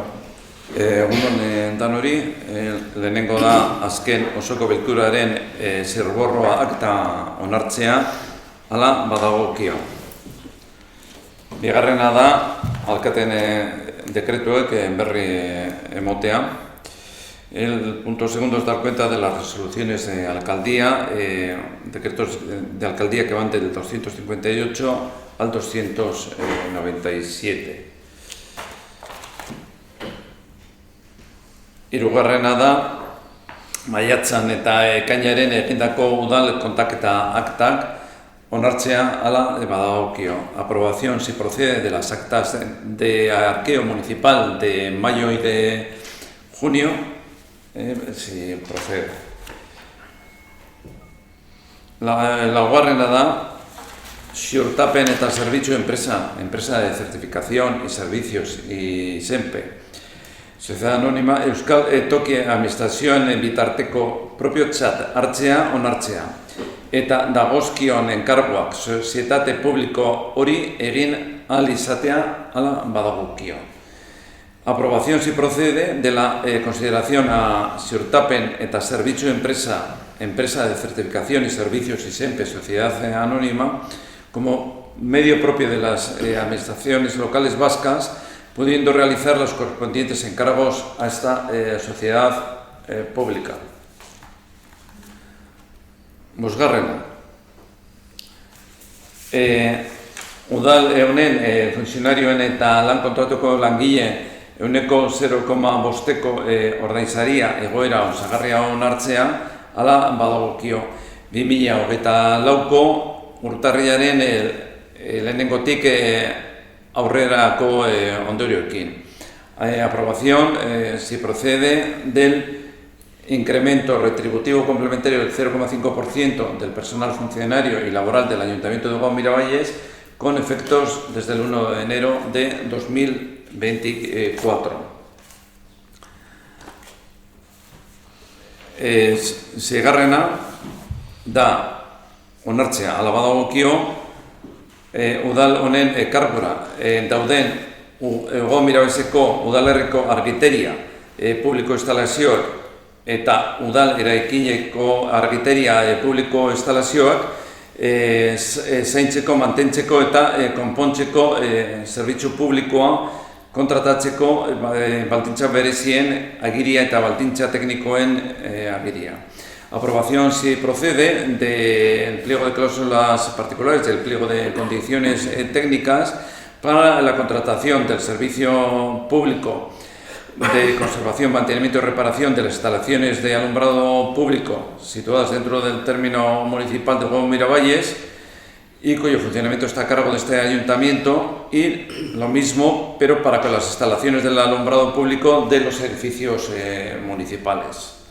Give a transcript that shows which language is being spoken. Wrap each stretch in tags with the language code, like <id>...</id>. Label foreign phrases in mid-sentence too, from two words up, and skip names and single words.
<eu>Egunon dan hori, lehenengo da azken osoko bilkuraren zirborroa akta onartzea, hala badagokio. Bigarrena da, alkaten dekretuek berri emotea.</eu> <es>El punto segundo es dar cuenta de las resoluciones de alcaldía, decretos de alcaldía que van del 258 al 297.</es> <eu>Hirugarrena da, maiatzan eta ekainaren egindako udal kontaketa aktak onartzea hala badagokio.</eu> <es>Aprobación si procede de las actas de arqueo municipal de mayo y de junio, si procede.</es> <eu>Laugarrena da, ziurtapen eta zerbitzu empresa de certificación y servicios y SEMPE. Sociedad Anónima Euskal Toki Administrazioen bitarteko propiotzat hartzea onartzea. Eta dagozkion enkarguak sozietate publiko hori egin ahal izatea hala badagokio.</eu> <es>Aprobación si procede de la consideración a ziurtapen eta zerbitzu empresa de certificación y servicios y SEMPE, Sociedad Anónima, como medio propio de las administraciones locales vascas, pudiendo realizar los correspondientes encargos a esta sociedad pública.</es> <eu>Bosgarrena. Udal honen funtzionarioen eta lan kontratuko langile euneko 0,5ko ordainsaria egoera osagarria onartzea, hala badagokio 2024ko urtarrilaren lehenengotik aurrerako ondorioekin.</eu> <es>Aprobación si procede del incremento retributivo complementario del 0,5% del personal funcionario y laboral del Ayuntamiento de Hugo Miravalles con efectos desde el 1 de enero de 2024.</es> <eu>Seigarrena da onartzea hala badagokio udal honen kargura dauden Hugo Miraballeseko udalerriko argiteria publiko instalazioak eta udal eraikineko argiteria publiko instalazioak zaintzeko, mantentzeko eta konpontzeko zerbitzu publikoa kontratatzeko baldintza berezien agiria eta baldintza teknikoen agiria.</eu> <es>Aprobación si procede del pliego de cláusulas particulares, del pliego de condiciones técnicas para la contratación del servicio público de conservación, mantenimiento y reparación de las instalaciones de alumbrado público situadas dentro del término municipal de Hugo Miravalles y cuyo funcionamiento está a cargo de este ayuntamiento, y lo mismo, pero para con las instalaciones del alumbrado público de los edificios municipales.</es>